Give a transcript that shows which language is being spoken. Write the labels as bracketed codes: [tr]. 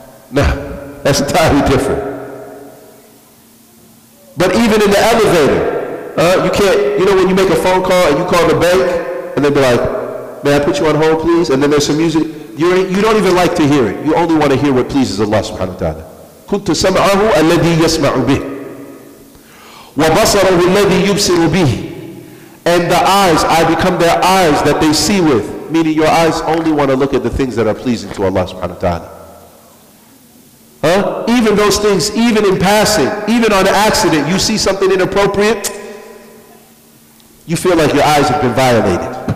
[en] No, that's entirely different. But even in the elevator, you can't, you know when you make a phone call and you call the bank and they'll be like, may I put you on hold please? And then there's some music, you don't even like to hear it. You only want to hear what pleases Allah subhanahu wa ta'ala. [ar] كنت سمعه الذي يسمع به وبصره الذي يبصر به. [en] And the eyes, I become their eyes that they see with. Meaning your eyes only want to look at the things that are pleasing to Allah subhanahu wa ta'ala. Even those things, even in passing, even on an accident, you see something inappropriate, you feel like your eyes have been violated.